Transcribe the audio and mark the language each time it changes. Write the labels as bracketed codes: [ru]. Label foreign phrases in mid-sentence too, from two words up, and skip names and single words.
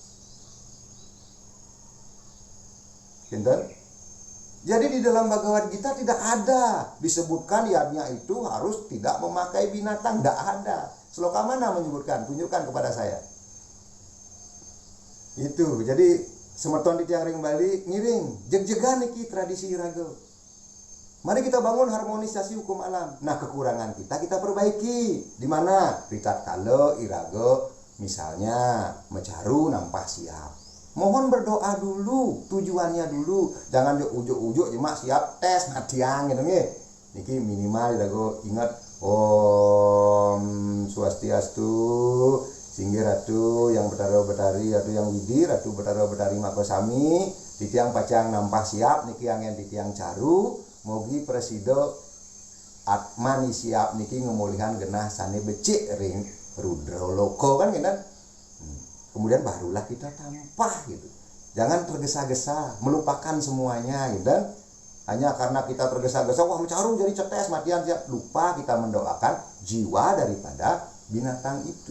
[ban] Kinten? [id] Jadi di dalam Bhagavad Gita tidak ada disebutkan yadnya itu harus tidak memakai binatang, tidak ada. Sloka mana menyebutkan? Tunjukkan kepada saya. Itu. [ban] Jadi semeton di tiang ring Bali ngiring, jeg-jegan niki tradisi iraga. [id] Mari kita bangun harmonisasi hukum alam. Nah, kekurangan kita perbaiki. Di mana? [ban] Ritat kala iraga misalnya mecaru nampah siap. [id] Mohon berdoa dulu, tujuannya dulu. Jangan ujuk-ujuk cuma [ban] siap tes matiang [id] gitu nggih. [ban] Niki minimal dago ingat Om Swastiastu, Singgih Ratu yang Betara-betari, Ratu yang Widi, Ratu Betara-betari Makosami, titiang pacang nampah siap niki yang titiang caru, mogi presido atmani siap niki ngemulihan genah sane becik ring Rudra Loko [id] kan gitu. Kemudian barulah kita tampah gitu. Jangan tergesa-gesa, melupakan semuanya gitu. Hanya karena kita tergesa-gesa, wah mecaru jadi cetes, [ban] matian siap. [id] Lupa kita mendoakan jiwa daripada binatang itu.